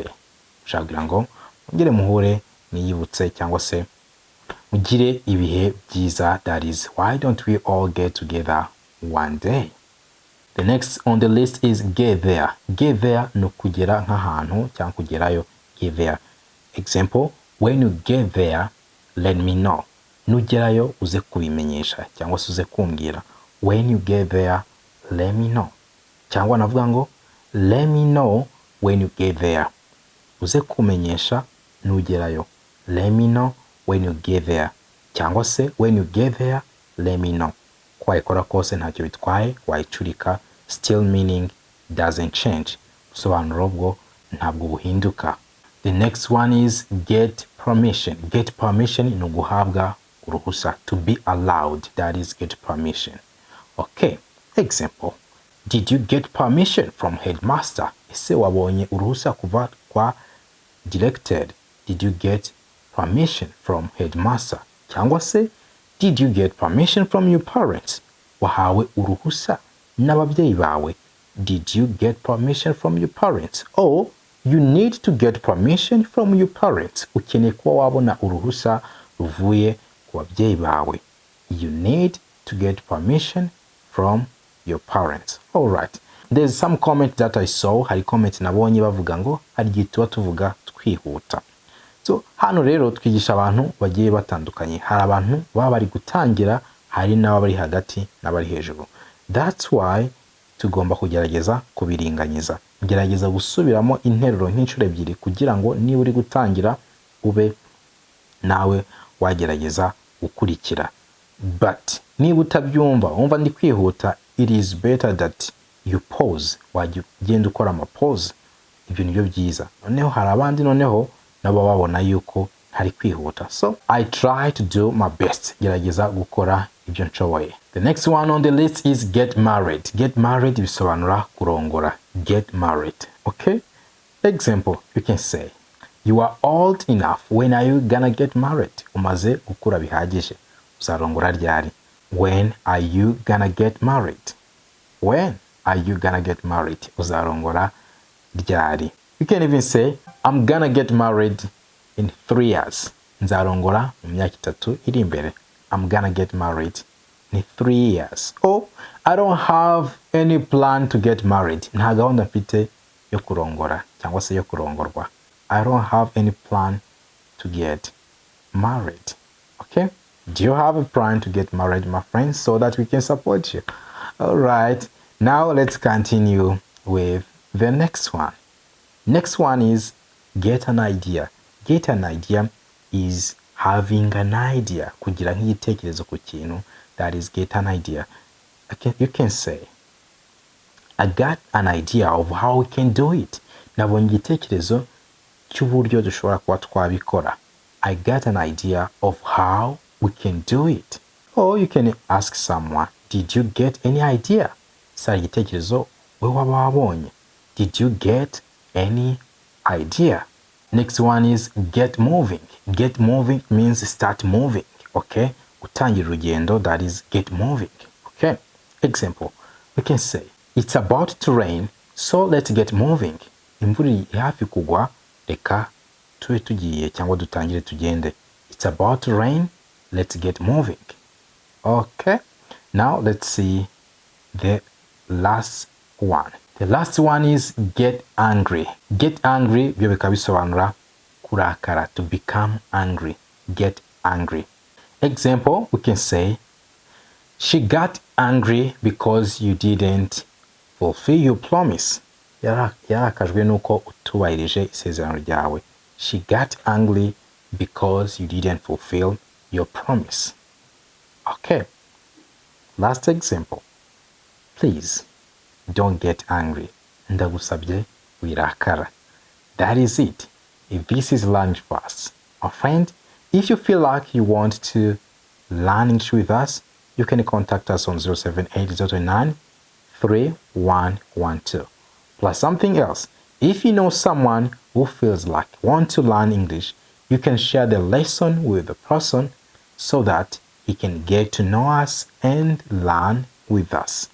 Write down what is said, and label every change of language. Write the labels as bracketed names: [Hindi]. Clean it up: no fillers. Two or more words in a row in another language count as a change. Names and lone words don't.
[Kinyarwanda] Ushaka kugira ngo mugire muhure niyibutse cyangwa se mugire ibihe byiza, [English] that is why don't we all get together one day? The next on the list is get there. Get there [Kinyarwanda] no kugera nk'ahantu cyangwa kugerayo. [English] Get there. Example, when you get there, let me know. [Kinyarwanda] Nugerayo uze kubimenyesha cyangwa se uze kumbwira. [English] When you get there, let me know. [Kinyarwanda] Cyangwa navuga ngo [English] let me know when you get there. [Kinyarwanda] Uze kumenyesha nugerayo. [English] Let me know when you get there. [Kinyarwanda] Cyangwa se [English] when you get there, let me know. [Kinyarwanda] Kwayikora kose ntacyo bitwaye, wayicurika, [English] still meaning doesn't change. [Kinyarwanda] Busobanuro bwo ntabwo buhinduka. [English] The next one is get permission. Get permission [Kinyarwanda] ni uguhabwa uruhusa, [English] to be allowed, that is get permission. Okay, example, did you get permission from headmaster? [Kinyarwanda] Ese wabonye uruhusa kuva kwa directed? [English] Did you get permission from headmaster? [Kinyarwanda] Cyangwa se [English] did you get permission from your parents? [Kinyarwanda] Wahawe uruhusa n'ababyeyi bawe. [English] Did you get permission from your parents? Or you need to get permission from your parents. [Kinyarwanda] Ukeneye kuba wabona uruhusa ruvuye ku babyeyi bawe. [English] You need to get permission from your parents. All right. There's some comment that I saw. [Kinyarwanda] Hari comment nabonye bavuga ngo hari igihe tuba tuvuga twihuta. So hano rero twigisha abantu bagiye batandukanye. Hari abantu baba bari gutangira, hari n'aba bari hagati n'abari hejuru. [English] That's why [Kinyarwanda] tugomba kugerageza kubiringanyiza. Gerageza gusubiramo interuro nk'inshuro ebyiri kugira ngo niba uri gutangira ube nawe wagerageza gukurikira. But niba utabyumva wumva ndi kwihuta, [English] it is better that you pause. [Kinyarwanda] Wagenda ukora ama pause. Ibyo nibyo byiza. Noneho hari abandi noneho nabo babona yuko hari kwihuta. [English] So I try to do my best. [Kinyarwanda] Gerageza gukora ibyo nshoboye. [English] The next one on the list is get married. Get married [Kinyarwanda] bisobanura kurongora. [English] Get married. Okay? Example, you can say, you are old enough. When are you gonna get married? [Kinyarwanda] Umaze gukura bihagije. Uzarongora ryari? [English] When are you gonna get married? When are you gonna get married? [Kinyarwanda] Uzarongora ryari. [English] You can even say, I'm gonna get married in 3 years. [Kinyarwanda] Nzarongora mu myaka 3 iri imbere. [English] I'm gonna get married in 3 years. Or I don't have any plan to get married. [Kinyarwanda] Nta gahunda mfite yo kurongora cyangwa se yo kurongorwa. [English] I don't have any plan to get married. Okay? Do you have a plan to get married, my friends, so that we can support you? All right. Now let's continue with the next one. Next one is get an idea. Get an idea is having an idea. [Kinyarwanda] Kugira nk'igitekerezo ku kintu. [English] That is get an idea. You can say, I got an idea of how we can do it. [Kinyarwanda] Nabonye igitekerezo cy'uburyo dushobora kuba twabikora. [English] I got an idea of how we can do it. Or you can ask someone, did you get any idea? [Kinyarwanda] Sara igitekerezo we waba wabonye. [English] Did you get any idea? Next one is get moving. Get moving means start moving. [Kinyarwanda] Okay? Gutangira urugendo, [English] that is get moving. Okay? Example, we can say, it's about to rain, so let's get moving. [Kinyarwanda] Imvura iri hafi kugwa, reka tube tugiye cyangwa dutangire tugende. [English] It's about to rain, let's get moving. Okay? Now let's see the last one. The last one is get angry. Get angry [Kinyarwanda] byo bikaba bisobanura kurakara, [English] to become angry. Get angry. Example, we can say, she got angry because you didn't fulfill your promise. [Kinyarwanda] Yarakajwe nuko utubahirije isezerano ryawe. [English] She got angry because you didn't fulfill your promise. Okay. Last example. Please don't get angry. [Kinyarwanda] Ndagusabye wirakara. [English] That is it. If this is lunch fast, my friend, if you feel like you want to learn English with us, you can contact us on 078-029-3112. Plus something else, if you know someone who feels like want to learn English, you can share the lesson with the person so that he can get to know us and learn with us.